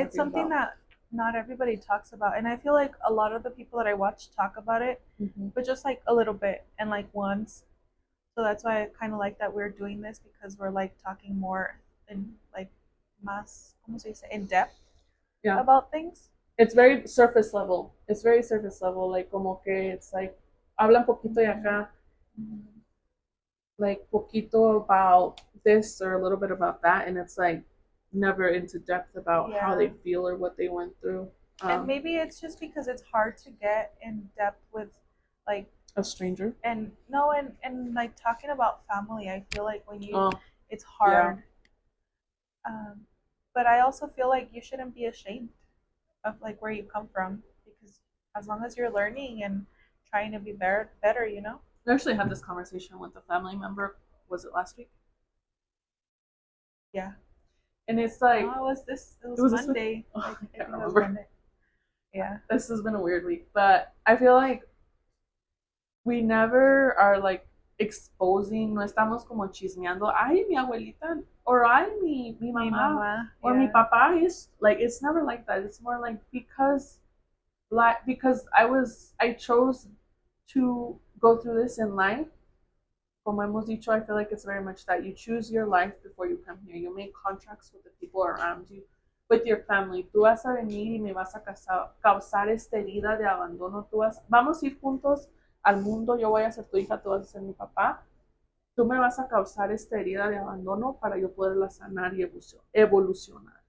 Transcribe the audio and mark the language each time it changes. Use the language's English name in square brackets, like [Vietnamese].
[English] And it's something that not everybody talks about. And I feel like a lot of the people that I watch talk about it, but just like a little bit and like once. So that's why I kind of like that we're doing this, because we're like talking more in like [Spanish] más, ¿cómo se dice? [English] In depth about things. It's very surface level. It's very surface level. [Spanish] Like como que [English] it's like [Spanish] hablan poquito y acá. [English] Like poquito about this or a little bit about that, and it's like never into depth about how they feel or what they went through. And maybe it's just because it's hard to get in depth with like a stranger. And no, and like talking about family, I feel like when you it's hard. Yeah. But I also feel like you shouldn't be ashamed of like where you come from, because as long as you're learning and trying to be better, you know. I actually had this conversation with a family member. Was it last week? Yeah. And it's like, it was Monday. I can't remember. Monday. Yeah. This has been a weird week, but I feel like we never are like exposing, [Spanish] no estamos como chismeando, ay, mi abuelita, or ay, mi mamá, or mi [English] yeah. papá is, like, it's never like that. It's more like, because I chose to go through this in life. [Spanish] Como hemos dicho, [English] I feel like it's very much that you choose your life before you come here. You make contracts with the people around you, with your family. [Spanish] Tú vas a venir y me vas a causar esta herida de abandono. Vamos a ir juntos al mundo. Yo voy a ser tu hija, tú vas a ser mi papá. Tú me vas a causar esta herida de abandono para yo poderla sanar y evolucionar.